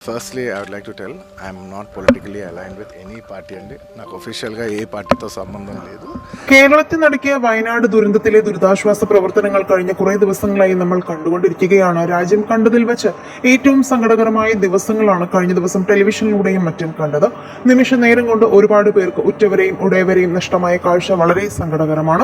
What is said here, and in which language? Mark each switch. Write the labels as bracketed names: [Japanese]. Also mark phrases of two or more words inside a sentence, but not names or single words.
[English] Firstly, I would like to tell I am not politically aligned with any party and [Telugu] నాకు ఒఫీషియల్గా ఏ పార్టీతో సంబంధం లేదు. [Malayalam] കേരളത്തിൽ നടക്കിയ വയനാട് ദുരന്തത്തിലെ ദുരിതാശ്വാസ പ്രവർത്തനങ്ങൾ കഴിഞ്ഞ കുറേ ദിവസങ്ങളായി നമ്മൾ കണ്ടുകൊണ്ടിരിക്കുകയാണ്. രാജ്യം കണ്ടതിൽ വെച്ച് ഏറ്റവും സങ്കടകരമായ ദിവസങ്ങളാണ് കഴിഞ്ഞ ദിവസം ടെലിവിഷനിലൂടെയും മറ്റും കണ്ടത്. നിമിഷ നേരം കൊണ്ട് ഒരുപാട് പേർക്ക് ഉറ്റവരെയും ഉടയവരെയും നഷ്ടമായ കാഴ്ച വളരെ സങ്കടകരമാണ്.